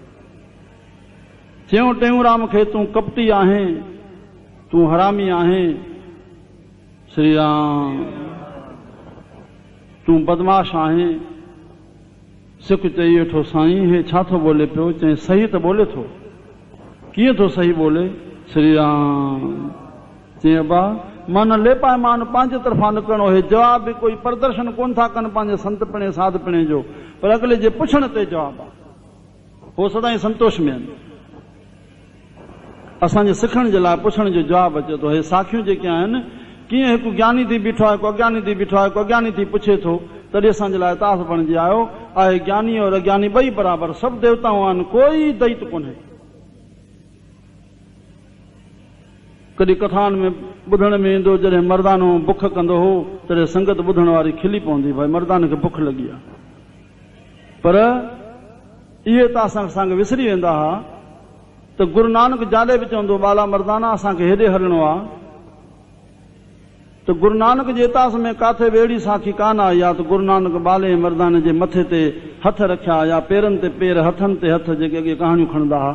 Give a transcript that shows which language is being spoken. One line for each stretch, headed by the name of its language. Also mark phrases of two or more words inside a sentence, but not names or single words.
Sindhi: चयूं टेऊंराम खे तूं कपटी आहीं, तूं हरामी आहीं। श्री राम। तूं बदमाश आहीं। सिख चई वेठो साईं हे छा थो बोले पियो? चई सही त बोले थो। कीअं थो सही बोले? श्री राम। चई अबा मां न ले पाए, मां पंहिंजे तरफ़ां न करणो। हे जवाब बि कोई प्रदर्शन कोन था कनि पंहिंजे संत पिणे साध पिणे जो, पर अगले जे पुछण ते जवाब आहे। हो सदाई संतोष में आहिनि। असांजे सिखण जे लाइ पुछण जो जवाब अचे थो। हे साखियूं जेके आहिनि, कीअं हिकु ज्ञानी थी बीठो आहे, हिकु अज्ञानी थी बीठो आहे, हिकु अज्ञानी थी पुछे थो, तॾहिं असांजे लाइ तास बणिजी आयो आहे। ज्ञानी और अज्ञानी ॿई बराबरि, सभु देवताऊं आहिनि, कोई दैत कोन्हे। कॾहिं कथाउनि में ॿुधण में ईंदो, जॾहिं मर्दानो बुख कंदो हो तॾहिं संगत ॿुधण वारी खिली पवंदी, भाई मर्दान खे बुख लॻी आहे। पर इहे त असांखे विसरी वेंदा हुआ त गुरु नानक जाॾे बि चवंदो बाला मर्दाना असांखे हेॾे हलणो आहे, त गुरु नानक जे इतिहास में काथे बि अहिड़ी साखी कान आहे या त गुरु नानक बाले मर्दाने जे मथे ते हथ रखिया या पेरनि ते पेर, हथनि ते हथ, जेके अॻे कहाणियूं खणंदा हुआ।